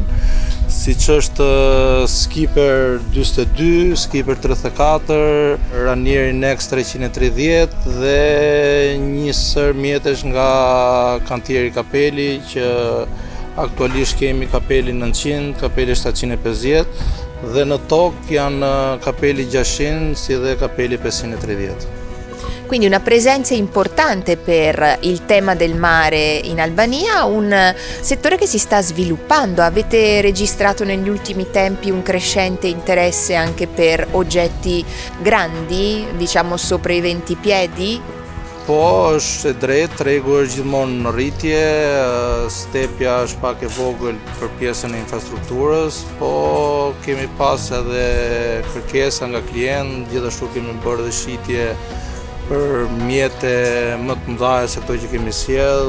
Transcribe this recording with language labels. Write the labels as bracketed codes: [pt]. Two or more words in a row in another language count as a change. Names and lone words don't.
[sq] Siç është Skipper 42, Skipper 34, Ranieri Nex 330 dhe një sër mjetesh nga kantieri Kapeli që aktualisht kemi Kapeli 900, Kapeli 750 dhe në tokë janë Kapeli 600 si dhe Kapeli 530. [it] Quindi una presenza importante per il tema del mare in Albania, un settore che si sta sviluppando. Avete registrato negli ultimi tempi un crescente interesse anche per oggetti grandi, diciamo sopra i 20 piedi? [sq] Po, është e drejtë, tregu është gjithmonë në rritje, stepja është pak e vogël për pjesën e infrastrukturës, po kemi pas edhe kërkesa nga klient, gjithashtu kemi bërë dhe shitje për mjete më të mëdha se këto që kemi sjell.